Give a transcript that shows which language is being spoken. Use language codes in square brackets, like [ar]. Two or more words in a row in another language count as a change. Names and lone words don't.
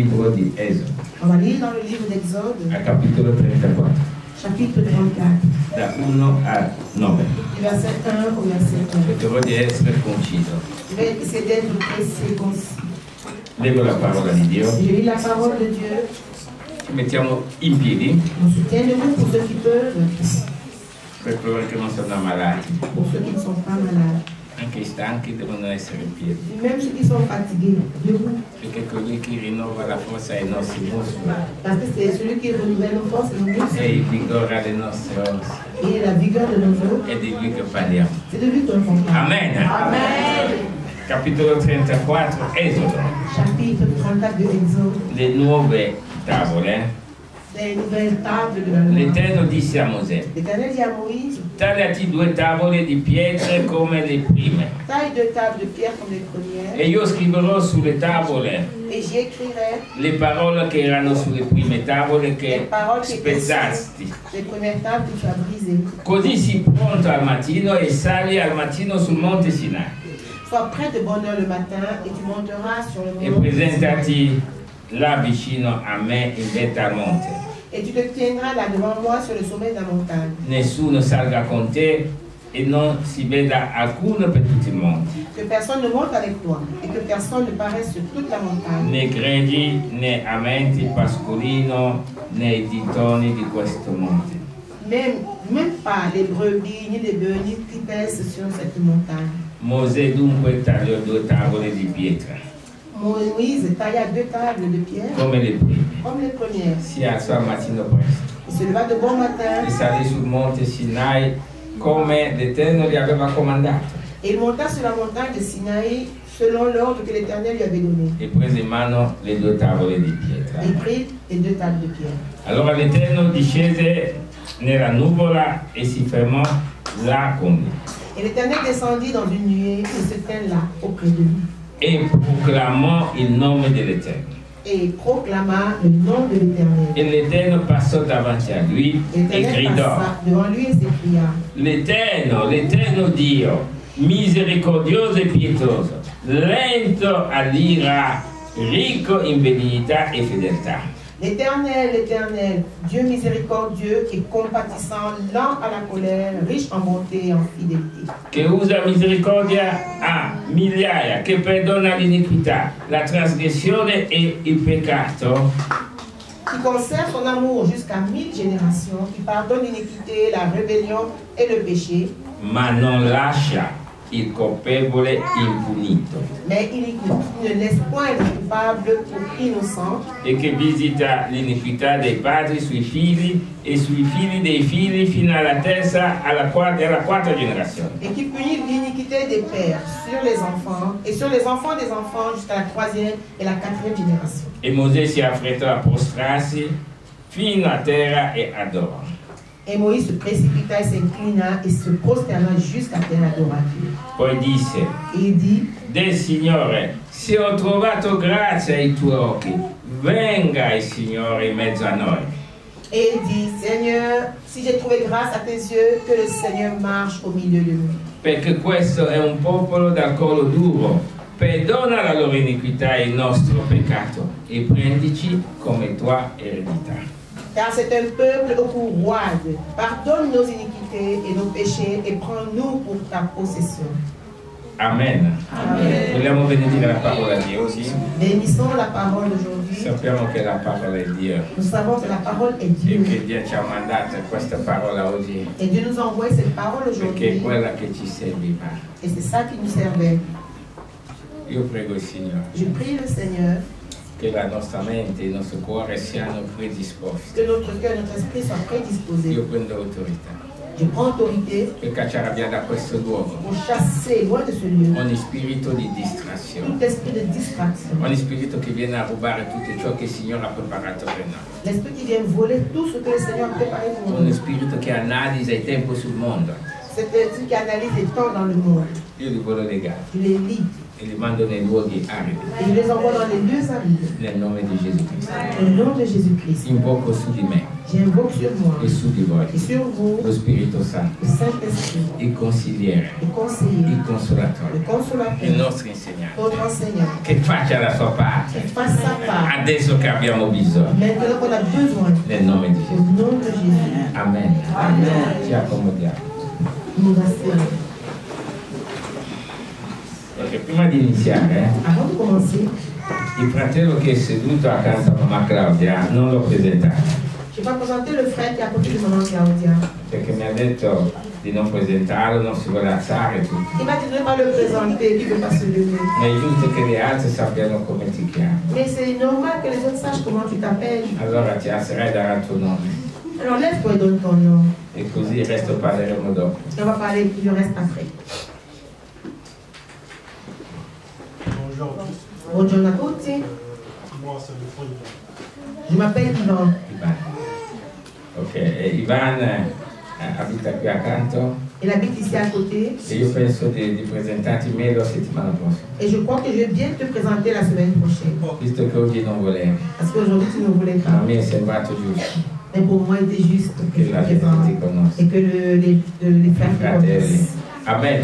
[it] libro di Esodo. [fr] On va lire dans le livre d'Exode, [it] Al capitolo 34. [fr] chapitre 34, [it] Da 1 a 9. [fr] du verset 1 au verset 1. [it] Cercherò di essere conciso. [fr] Je vais essayer d'être précis et concis. [it] Leggo la parola di Dio. [fr] Je lis la parole de Dieu. [it] Ci mettiamo in piedi [fr] On se tient debout pour ceux qui peuvent, [it] per coloro che non sono ammalati. [fr] pour ceux qui ne sont pas malades. [it] Anche i stanchi devono essere in piedi. [fr] Même ceux qui sont fatigués, debout. [it] Perché colui che rinnova la forza ai nostri muscoli [fr] Parce que c'est celui qui renouvelle nos forces et nos [it] e [fr] muscles [it] il vigore alle nostre ossa. [fr] et la vigueur de nos os. [it] È di lui che parliamo. [fr] C'est de lui que l'on parle. [it] Amen. [fr] Amen. [it] Capitolo 34, Esodo. [fr] Chapitre 34 de Exode. [it] Le nuove tavole. [fr] Les nouvelles tables de la loi. [it] L'Eterno disse a Mosè: [fr] L'Éternel dit à Moïse, [it] tagliati 2 tavole di pietre come le prime, [fr] taille 2 tables de pierre comme les premières, [it] e io scriverò sulle tavole [fr] et j'y écrirai [it] le parole che erano sulle prime tavole [fr] les [it] che [fr] paroles qui étaient sur [it] spezzasti. [fr] les premières tables que tu as brisées. [it] Così si pronto al mattino e sali al mattino sul monte Sinai [fr] Sois prêt de bonne heure le matin et tu monteras sur le [it] e [fr] mont [it] presentati là vicino a me in vetta al monte. [fr] et tu te tiendras là devant moi sur le sommet de la montagne. [it] Nessuno salga con te e non si veda alcuno per tutto il monte, [fr] Que personne ne monte avec toi et que personne ne paraisse sur toute la montagne. [it] né gregi, né amenti, pascolino, né i ditoni di questo monte. [fr] Même pas les brebis ni les bœufs ni qui pèsent sur cette montagne. [it] Mosè dunque tagliò 2 tavole di pietra, [fr] Moïse tailla 2 tables de pierre [it] come le prime. [fr] comme les premières. [it] Si alzò al mattino presto [fr] Il se leva de bon matin [it] e salì sul monte Sinai come l'Eterno gli aveva comandato [fr] et il monta sur la montagne de Sinaï selon l'ordre que l'Éternel lui avait donné. [it] e prese in mano le 2 tavole di pietra. [fr] Il prit les 2 tables de pierre. [it] Allora l'Eterno discese nella nuvola e si fermò là con lui [fr] Et l'Éternel descendit dans une nuée et se tint là auprès de lui. [it] e proclamò il nome dell'Eterno. [fr] Et proclama le nom de l'Éternel. [it] E l'Eterno passò davanti a lui e [fr] L'Éternel [it] gridò: [fr] passa devant lui et s'écria, [it] l'Eterno Dio, misericordioso e pietoso, lento all'ira, ricco in benignità e fedeltà. [fr] l'Éternel, Dieu miséricordieux et compatissant, lent à la colère, riche en bonté et en fidélité. [it] Che usa misericordia a migliaia, che perdona l'iniquità, la trasgressione e il peccato, [fr] Qui conserve son amour jusqu'à 1000 générations, qui pardonne l'iniquité, la rébellion et le péché, [it] ma non lascia il colpevole impunito, [fr] mais il ne laisse point le coupable pour innocent, [it] e che visita l'iniquità dei padri sui figli e sui figli dei figli fino alla terza e alla quarta generazione. [fr] et qui punit l'iniquité des pères sur les enfants et sur les enfants des enfants jusqu'à la 3e et la 4e génération. [it] E Mosè si affrettò a prostrarsi fino a terra e adorò. [fr] Et Moïse se précipita et s'inclina et se prosterna jusqu'à terre adora Dieu. [it] Poi disse: [fr] Et il dit, [it] del Signore, se ho trovato grazia ai tuoi occhi, venga il Signore in mezzo a noi. [fr] et il dit, Seigneur, si j'ai trouvé grâce à tes yeux, que le Seigneur marche au milieu de nous. [it] Perché questo è un popolo dal collo duro, perdona la loro iniquità e il nostro peccato e prendici come tua eredità. [fr] Car c'est un peuple au cou roide. Pardonne nos iniquités et nos péchés et prends-nous pour ta possession. [it] Amen. [fr] Amen. [it] Vogliamo benedire la parola di oggi. [fr] Bénissons la parole d'aujourd'hui. [it] Sappiamo che la parola è Dio [fr] Nous savons que la parole est [it] e [fr] Dieu. [it] che Dio ci ha mandato questa parola oggi [fr] Et Dieu nous envoie cette parole [it] perché è [fr] aujourd'hui. [it] quella che ci serviva. [fr] Et c'est ça qui nous servait. [it] Io prego il Signore [fr] Je prie le Seigneur [it] che la nostra mente e il nostro cuore siano predisposti. [fr] que notre cœur, notre esprit soient prédisposés. [it] Io prendo autorità [fr] Je prends autorité [it] per cacciare via da questo luogo [fr] pour chasser loin de ce lieu [it] ogni spirito di distrazione, [fr] tout esprit de distraction. [it] ogni spirito che viene a rubare tutto ciò che il Signore ha preparato per noi, [fr] L'esprit qui vient voler tout ce que le Seigneur a préparé pour [it] ogni [fr] nous. [it] spirito che analizza il tempo sul mondo. [fr] Cet esprit qui analyse les temps dans le monde. [it] Io li voglio legare [fr] Je les lis [it] e li mando nei luoghi aridi. [fr] Et je les envoie dans les lieux arides. [it] Nel nome di Gesù Cristo. [fr] Au nom de Jésus-Christ. [it] Invoco su di me [fr] J'invoque sur moi [it] e su di voi [fr] et sur vous [it] lo Spirito Santo, [fr] le Saint-Esprit, [it] il consigliere, [fr] le conseiller, [it] il [fr] le [it] consolatore, il [fr] consolateur, [it] nostro insegnante, [fr] notre enseignant, [it] che faccia la sua parte [fr] qui fasse sa part. [it] adesso che abbiamo bisogno. [fr] Maintenant qu'on a besoin, [it] Nel nome di [fr] au [it] Gesù. [fr] nom de Jésus, [it] Amen. [fr] Amen. [it] Ci accomodiamo. [fr] nous rassurons. [it] Perché prima di iniziare, [fr] Avant de commencer, [it] il fratello che è seduto accanto a mamma Claudia non l'ho presentato, [fr] je vais présenter le frère qui est à côté de maman Claudia. [it] perché mi ha detto di non presentarlo, non si vuole alzare tutto. [fr] Il m'a dit de ne pas le présenter, il ne veut pas se lever. [it] Ma è giusto che le altre sappiano come ti chiami. [fr] Mais c'est normal que les autres sachent comment tu t'appelles. [it] Allora ti alzerai e darai il tuo nome. [fr] Alors lève-toi et donne ton nom. [it] E così il resto parleremo dopo. [fr] Et on va parler du reste après. [it] Buongiorno a tutti. [fr] Je m'appelle Ivan. Ivan. [it] Ok, e Ivan abita qui accanto [fr] Il habite ici à côté. [it] e io penso di presentarti meglio la settimana prossima. [fr] Et je crois que je vais bien te présenter la semaine prochaine. [it] Visto che oggi non volevi, [fr] Parce qu'aujourd'hui tu ne voulais [it] a [fr] pas. [it] me è sembrato giusto [fr] Mais pour moi, il était juste que [it] che [fr] je [it] la [fr] te [it] gente [fr] présente. [it] ti conosca. [fr] Et que les frères te [it] Fratelli. [fr] connaissent. [it] Amen.